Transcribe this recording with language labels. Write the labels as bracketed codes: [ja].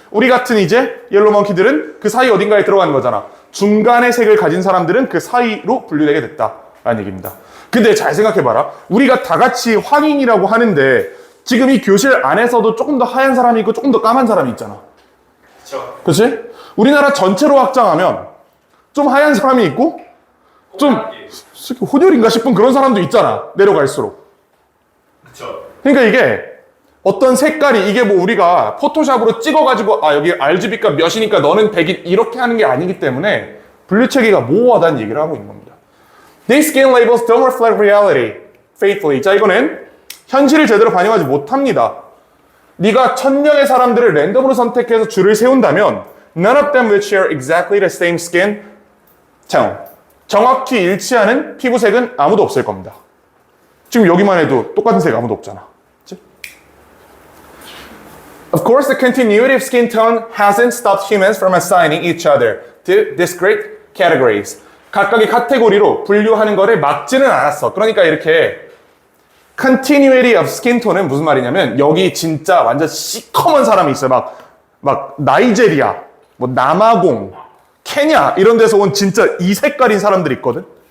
[ko] 우리 같은 이제 옐로우 몽키들은 그 사이 어딘가에 들어가는 거잖아. 중간의 색을 가진 사람들은 그 사이로 분류되게 됐다라는 얘기입니다. 근데 잘 생각해봐라. 우리가 다 같이 황인이라고 하는데 지금 이 교실 안에서도 조금 더 하얀 사람이 있고 조금 더 까만 사람이 있잖아. 그렇죠. 그렇지? 우리나라 전체로 확장하면 좀 하얀 사람이 있고 좀 혼혈인가 싶은 그런 사람도 있잖아. 내려갈수록. 그렇죠. 그러니까 이게 어떤 색깔이 이게 뭐 우리가 포토샵으로 찍어가지고 아 여기 RGB가 몇이니까 너는 100이 이렇게 하는 게 아니기 때문에 분류체계가 모호하다는 얘기를 하고 있는 겁니다. [en] These skin labels don't reflect reality faithfully. [ko] 자 이거는 현실을 제대로 반영하지 못합니다. 네가 1000명의 사람들을 랜덤으로 선택해서 줄을 세운다면 [en] none of them will share exactly the same skin tone. [ko] 정확히 일치하는 피부색은 아무도 없을 겁니다. 지금 여기만 해도 똑같은 색 아무도 없잖아. 그치? [en] Of course, the continuity of skin tone hasn't stopped humans from assigning each other to discrete categories. [ko] 각각의 카테고리로 분류하는 거를 막지는 않았어. 그러니까 이렇게 [en] continuity of skin tone [ko] 은 무슨 말이냐면 여기 진짜 완전 시커먼 사람이 있어요. 막 나이제리아, 뭐 남아공, 케냐 이런 데서 온 진짜 이 색깔인 사람들 있거든.